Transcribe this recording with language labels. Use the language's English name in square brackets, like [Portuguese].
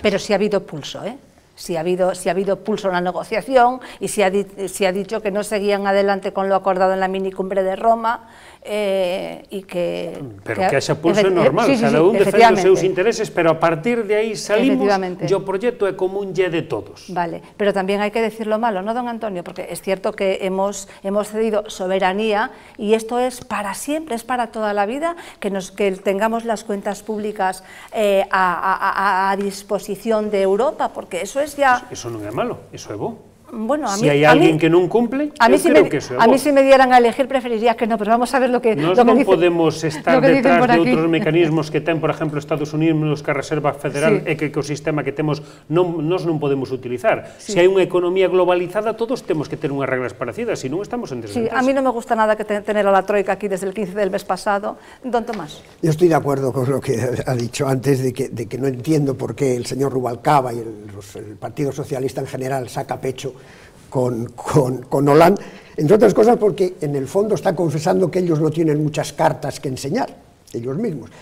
[Spanish] Pero si ha habido pulso, si ha habido pulso en la negociación y si ha dicho que no seguían adelante con lo acordado en la minicumbre de Roma y que... [Galician] Pero que haxa pulso é normal, cada un defende os seus intereses, pero a partir de aí salimos e o proxecto é común lle de todos. [Spanish] Vale, pero también hay que decir lo malo, ¿no, don Antonio? Porque es cierto que hemos cedido soberanía y esto es para siempre, es para toda la vida, que tengamos las cuentas públicas a disposición de Europa, porque eso es ya... [Galician] Eso non é malo, eso é bo. Bueno, si hai alguén que non cumple, eu creo que eso é bo. [Spanish] A mí si me dieran a elegir preferiría que no, pero vamos a ver lo que [Galician] Nós non podemos estar detrás de outros mecanismos que ten, por exemplo, Estados Unidos, que a Reserva Federal e que o sistema que temos nós non podemos utilizar. Se hai unha economía globalizada, todos temos que ter unhas reglas parecidas, se non estamos en desventaja. [Spanish] Sí, a mí non me gusta nada que tener a la troika aquí desde el 15 del mes pasado. Don Tomás. Yo estoy de acuerdo con lo que ha dicho antes, de que no entiendo por qué el señor Rubalcaba y el Partido Socialista en general saca pecho con Hollande, entre otras cosas porque en el fondo está confesando que ellos no tienen muchas cartas que enseñar, ellos mismos.